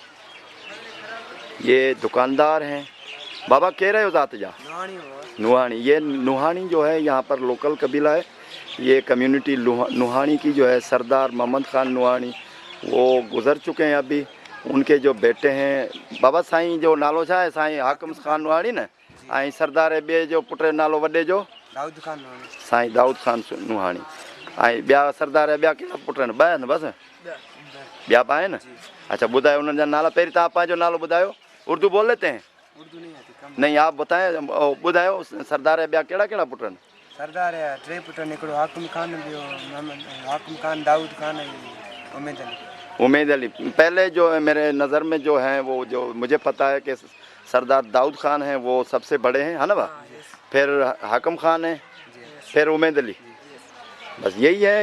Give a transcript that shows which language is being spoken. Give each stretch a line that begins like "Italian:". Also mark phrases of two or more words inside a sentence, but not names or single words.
Urdu: یہ دکاندار ہیں. بابا کہہ رہے ہو
Sindhi: ज़ात जा
Urdu: نوحانی، یہ نوحانی جو ہے یہاں پر لوکل قبیلہ ہے. یہ کمیونٹی نوحانی کی جو ہے سردار محمد خان نوحانی، وہ گزر چکے ہیں ابھی. ان کے جو بیٹے ہیں
Sindhi: बाबा साईं जो नालो छा है, साईं हाकिम ख़ान नुहानी न, ऐं सरदार बे जो पुट नालो वॾे जो दाऊद खान नुहानी, साईं दाऊद ख़ान नुहानी, ऐं ॿिया सरदार ॿिया कहिड़ा पुट आहिनि? ॿ आहिनि बसि, ॿिया पाए न। अच्छा ॿुधायो उन्हनि जा नाला। पहिरीं तव्हां पंहिंजो नालो ॿुधायो।
Urdu: اردو بول لیتے ہیں? اردو نہیں آتی، کم نہیں، آپ بتائیں,
Sindhi: ॿुधायो सरदार ॿिया कहिड़ा कहिड़ा पुट आहिनि? सरदार है टे पुट निकलो, हाकिम खान भी, हाकिम खान, दाऊद खान, उम्मीद अली।
Urdu: امید علی پہلے جو ہے میرے نظر میں جو ہیں، وہ جو مجھے پتا ہے کہ سردار داؤد خان ہیں، وہ سب سے بڑے ہیں، ہے نا با? پھر حاکم خان ہے، پھر امید علی، بس یہی ہے.